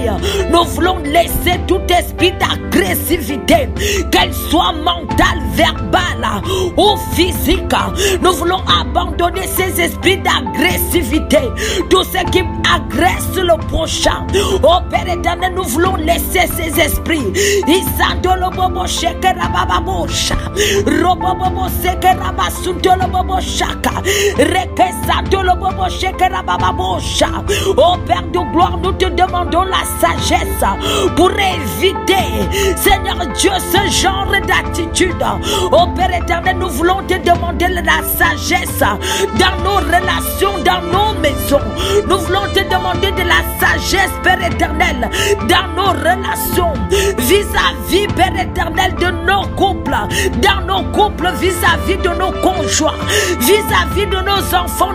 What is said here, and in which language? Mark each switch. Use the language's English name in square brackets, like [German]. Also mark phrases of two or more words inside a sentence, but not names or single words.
[French] Nous voulons laisser tout esprit d'agressivité, qu'elle soit mentale, verbale ou physique. Nous voulons abandonner ces esprits d'agressivité, tout ce qui agresse le prochain. Oh Père éternel, nous voulons laisser ces esprits. Isandolo bobo shekera baba bosha, robo bobo sekera basutolo bobo shaka, rekesatolo bobo shekera baba bosha. Oh Père de gloire, nous te demandons la sagesse pour éviter, Seigneur Dieu, ce genre d'attitude. Oh Père éternel, nous voulons te demander la sagesse dans nos relations, dans nos maisons. Nous voulons te demander de la sagesse, Père éternel, dans nos relations, vis-à-vis, Père éternel, de nos couples, dans nos couples, vis-à-vis de nos conjoints, vis-à-vis de nos enfants.